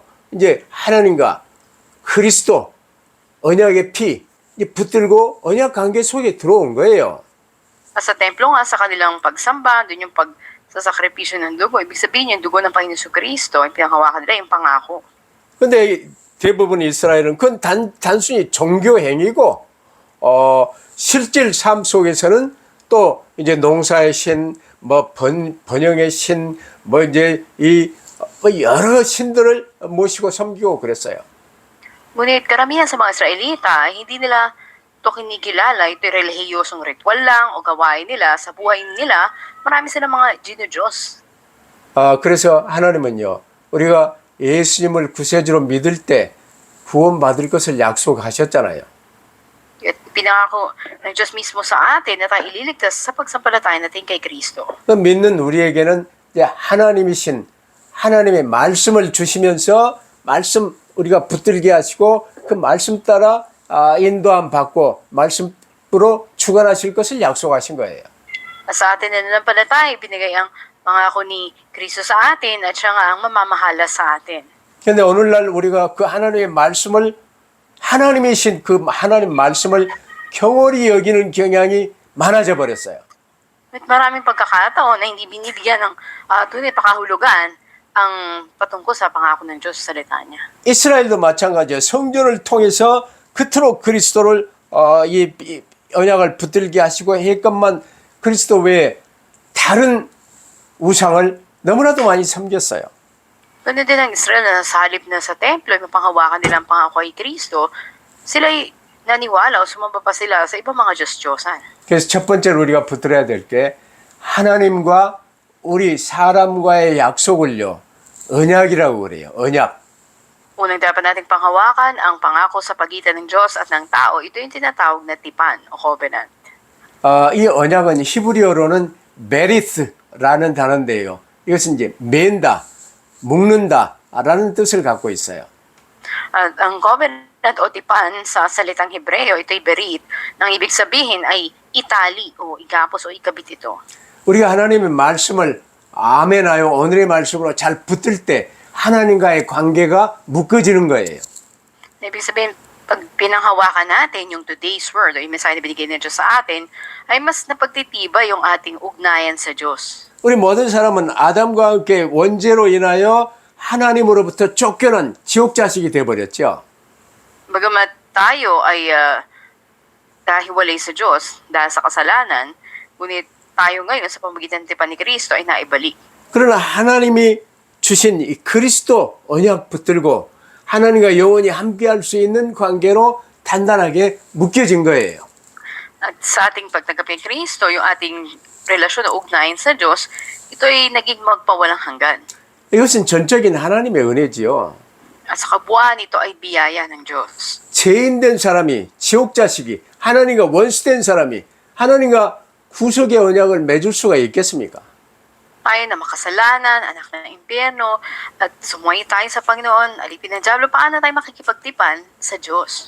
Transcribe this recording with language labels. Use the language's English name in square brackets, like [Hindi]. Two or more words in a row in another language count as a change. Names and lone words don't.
[Korean] 이제 하나님과 그리스도 언약의 피 붙들고 언약 관계 속에 들어온 거예요. [Filipino] At sa templo nga, sa kanilang pagsamba, dun yung pagsasakripisyo ng dugo. Ibig sabihin yung dugo ng Panginoon Kristo, yung pinanghawakan nila yung pangako. [Korean] 근데 대부분 이스라엘은 그건 단순히 종교 행위고 실질 삶 속에서는 또 이제 농사의 신, 뭐 번영의 신, 뭐 이제 여러 신들을 모시고 섬기고 그랬어요. [Filipino] Ngunit karamihan sa mga Israelita, hindi nila ito kinikilala. Ito'y relihiyosong ritual lang o gawain nila sa buhay nila. Marami silang mga Diyos. [Korean] 그래서 하나님은요, 우리가 예수님을 구세주로 믿을 때 구원받을 것을 약속하셨잖아요. [Filipino] At pinangako ng Diyos mismo sa atin na tayo ililigtas sa pagsampalataya natin kay Kristo. [Korean] 믿는 우리에게는 이제 하나님이신 하나님의 말씀을 주시면서 말씀 우리가 붙들게 하시고 그 말씀 따라 인도함 받고 말씀으로 주관하실 것을 약속하신 거예요. [Filipino] At sa atin na nanampalataya, binigay ang pangako ni Kristo sa atin at siya nga ang mamamahala sa atin. [Korean] 그런데 오늘날 우리가 그 하나님의 말씀을 하나님이신 그 하나님 말씀을 경홀히 여기는 경향이 많아져 버렸어요. [Filipino] At maraming pagkakataon na hindi binibigyan ng tunay pakahulugan ang patungkol sa pangako ng Diyos sa salita niya. [Korean] 이스라엘도 마찬가지예요. 성전을 통해서 그토록 그리스도를 이 언약을 붙들게 하시고 했건만 그리스도 외에 다른 우상을 너무나도 많이 섬겼어요. [Filipino] Ganun din ang Israel na nasa halip na sa templo, yung panghawakan nilang pangako kay Kristo, sila'y naniwala o sumamba pa sila sa ibang mga Diyos-Diyosan. [Korean] 그래서 첫 번째로 우리가 붙들어야 될 게 하나님과 우리 사람과의 약속을요. 언약이라고 그래요. 언약. [Filipino] Unang dapat nating panghawakan ang pangako sa pagitan ng Diyos at ng tao. Ito yung tinatawag na tipan o covenant. [Korean] 이 언약은 히브리어로는 메리스라는 단어인데요. 이것은 이제 맨다, 묶는다라는 뜻을 갖고 있어요. [Filipino] At ang covenant o tipan sa salitang Hebreo, ito'y berit, nang ibig sabihin ay itali o igapos o ikabit ito. [Korean] 우리가 하나님의 말씀을 아멘하여 오늘의 말씀으로 잘 붙들 때 하나님과의 관계가 묶어지는 거예요. [Filipino] Ibig sabihin, pag pinanghawakan natin yung [English] today's word [Filipino] o yung mensahe na binigay ng Diyos sa atin, ay mas napagtitibay yung ating ugnayan sa Diyos. [Korean] 우리 모든 사람은 아담과 함께 원죄로 인하여 하나님으로부터 쫓겨난 지옥 자식이 되어버렸죠. [Filipino] Bagamat tayo ay kahiwalay sa Diyos dahil sa kasalanan, ngunit tayo ngayon sa pamamagitan ng tipan ni Kristo ay naibalik. [Korean] 그러나 하나님이 주신 이 그리스도 언약 붙들고 하나님과 영원히 함께할 수 있는 관계로 단단하게 묶여진 거예요. [Filipino] At sa ating pagtanggap kay Kristo, yung ating relasyon o ugnayan sa Diyos, ito ay naging magpawalang hanggan. [Korean] 이것은 전적인 하나님의 은혜지요. [Filipino] At sa kabuuan, ito ay biyaya ng Diyos. [Korean] 죄인된 사람이 지옥 자식이 하나님과 원수된 사람이 하나님과 구속의 언약을 맺을 수가 있겠습니까? [Filipino] Tayo na makasalanan, anak na ng impyerno, at sumuway tayo sa Panginoon, alipin ng Diablo, paano tayo makikipagtipan sa Diyos?